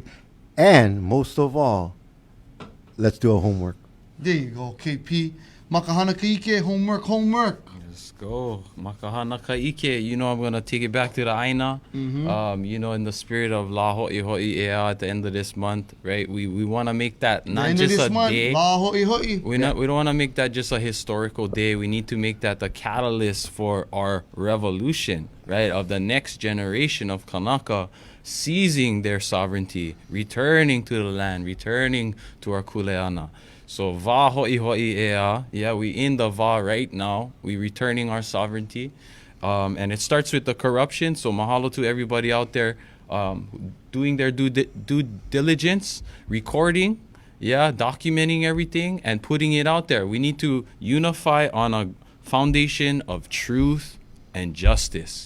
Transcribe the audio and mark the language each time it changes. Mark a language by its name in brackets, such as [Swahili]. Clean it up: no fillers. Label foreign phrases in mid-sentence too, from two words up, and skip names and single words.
[English] And most of all, let's do our homework. There you go, KP. [Hawaiian] Makahana kaike, homework. [English] Let's go. [Hawaiian] Makahana kaike. [English] You know, I'm going to take it back to the Aina. In the spirit of La Ho'i Ho'i Ea at the end of this month, right? We want to make that not End of just this a month, day. la ho'i ho'i. We don't want to make that just a historical day. We need to make that the catalyst for our revolution, right? Of the next generation of Kanaka seizing their sovereignty, returning to the land, returning to our kuleana. [Hawaiian] So va ho'i ho'i ea, [English] yeah, we in the va right now. We returning our sovereignty, and it starts with the corruption. So mahalo to everybody out there, doing their due diligence, recording, documenting everything and putting it out there. We need to unify on a foundation of truth and justice.